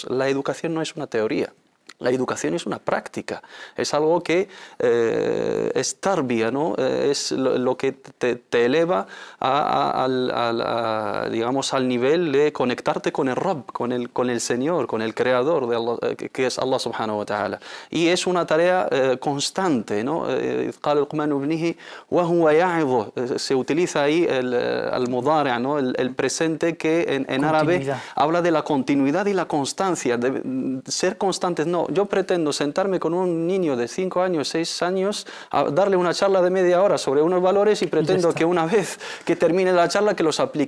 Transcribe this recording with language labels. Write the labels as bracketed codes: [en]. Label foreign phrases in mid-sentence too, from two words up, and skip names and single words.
[es] La educación no es una teoría. La educación es una práctica, es algo que es tarbia, ¿no? Es lo que te eleva digamos, al nivel de conectarte con el Rabb, con el Señor, con el Creador, de Allah, que es [ar] الله سبحانه وتعالى. [es] Y es una tarea constante, ¿no? Se utiliza ahí el mudari', ¿no? El presente que en árabe habla de la continuidad y la constancia, de ser constantes. No, yo pretendo sentarme con un niño de 5 años, 6 años, a darle una charla de media hora sobre unos valores y pretendo que una vez que termine la charla que los aplique.